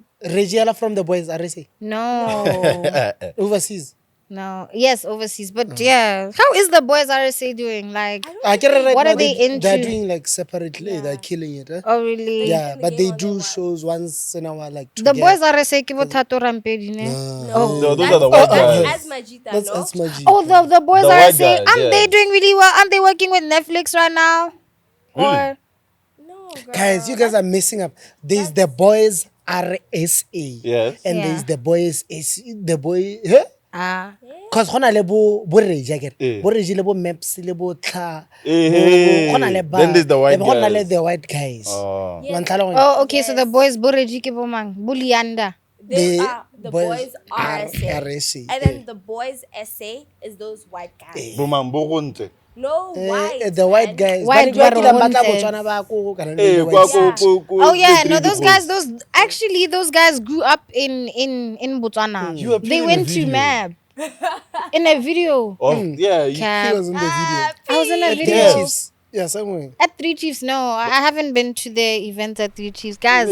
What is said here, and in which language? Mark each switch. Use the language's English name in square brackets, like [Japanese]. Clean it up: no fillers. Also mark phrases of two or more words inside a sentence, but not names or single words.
[English] Regiela from the boys, RSA. No, Overseas. no. Yes, overseas, but yeah. How is the boys RSA doing? Like, I get it right What now. are they into? They're doing like separately. They're killing it. Eh? oh really? Yeah, the but game they on do their shows once in a while, like The together. [Tswana] boys RSA ke bo Thato Rampedi, ne? [English] No, No, those are the white guys. That's Majita, That's no? Asmaji. Oh, the boys The white RSA. guys, Aren't yeah. they doing really well? Aren't they working with Netflix right now? Or No, girl. Guys, you guys are messing up. There's the boys RSA. Yes. And Yeah. there's the boys S. The boy. Huh? ah. Because because [Tswana] gona le bo Reji akere. Bo Reji le bo Maps le bo Tla. Gona le ba. [English] Then there's the white [Tswana] Gona le [English] guys. the white guys. Oh. [Tswana] Wa ntlhala gore- [English] Oh, okay. So the boys Boreji [Tswana] ke bomang. [English] Bulianda. They The are the boys RSA. And then the boys SA is those white guys. [Tswana] Bomang bo gontle. [English] No white. the white man. guys. White [Tswana] Ba re ba tla Botswana. Botswana ba ko kana le Eh, [English] the [Tswana] kwa [English] whites. Oh yeah, no, those guys, those guys grew up in Botswana. You were They playing went a to video. MAB in a video. Yeah, He Cap. was in the video. I was in a At Three video Chiefs. Yeah, somewhere. at Three Chiefs. No, I haven't been to the event at Three Chiefs, guys.